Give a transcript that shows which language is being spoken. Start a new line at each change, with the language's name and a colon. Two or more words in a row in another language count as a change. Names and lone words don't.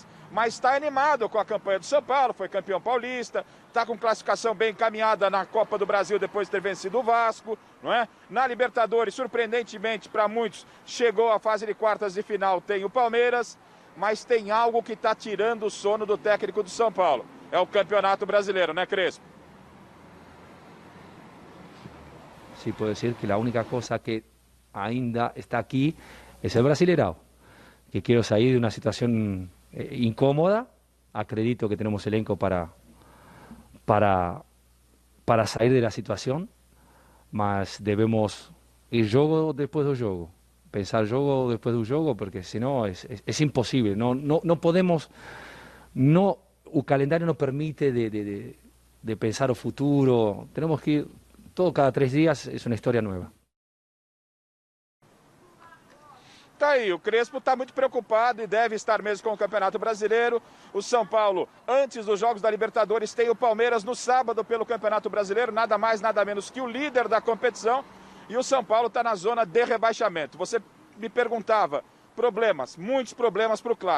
Portuguese: Mas está animado com a campanha do São Paulo, foi campeão paulista, está com classificação bem encaminhada na Copa do Brasil depois de ter vencido o Vasco, não é? Na Libertadores, surpreendentemente para muitos, chegou à fase de quartas de final, tem o Palmeiras, mas tem algo que está tirando o sono do técnico do São Paulo. É o Campeonato Brasileiro, né, Crespo?
Spanish: Sí, puedo decir que la única cosa que ainda está aquí es el Brasileirão, que quiero salir de una situación incómoda. Acredito que tenemos elenco para salir de la situación, mas debemos ir jogo después
Portuguese: do jogo,
Spanish: pensar jogo después
Portuguese: do jogo,
Spanish: porque senão es imposible. No podemos, o calendario no permite de pensar
Portuguese: o futuro.
Spanish: Tenemos que ir todo cada 3 días, es una historia nueva.
Portuguese: Tá aí, o Crespo está muito preocupado e deve estar mesmo com o Campeonato Brasileiro. O São Paulo, antes dos Jogos da Libertadores, tem o Palmeiras no sábado pelo Campeonato Brasileiro, nada mais, nada menos que o líder da competição. E o São Paulo está na zona de rebaixamento. Você me perguntava, problemas, muitos problemas para o Clássico.